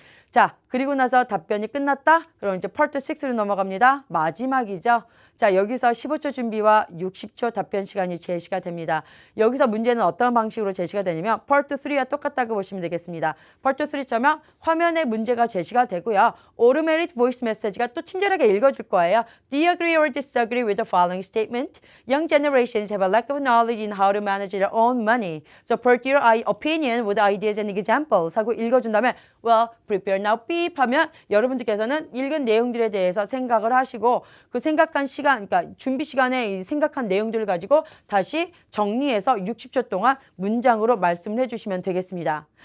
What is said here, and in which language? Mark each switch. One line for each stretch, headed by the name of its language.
Korean: 자, 그리고 나서 답변이 끝났다? 그럼 이제 파트 6로 넘어갑니다. 마지막이죠. 자, 여기서 15초 준비와 60초 답변 시간이 제시가 됩니다. 여기서 문제는 어떤 방식으로 제시가 되냐면 파트 3와 똑같다고 보시면 되겠습니다. 파트 3처럼 화면에 문제가 제시가 되고요. Automated voice message가 또 친절하게 읽어줄 거예요.
English: Do you agree or disagree with the following statement? Young generations have a lack of knowledge in how to manage their own money. Support your opinion with ideas and examples
Korean: 하고 읽어준 다음에
English: Well, prepare now,
Korean: 삐 하면 여러분들께서는 읽은 내용들에 대해서 생각을 하시고 그 생각한 시간, 그러니까 준비 시간에 생각한 내용들을 가지고 다시 정리해서 60초 동안 문장으로 말씀을 해주시면 되겠습니다.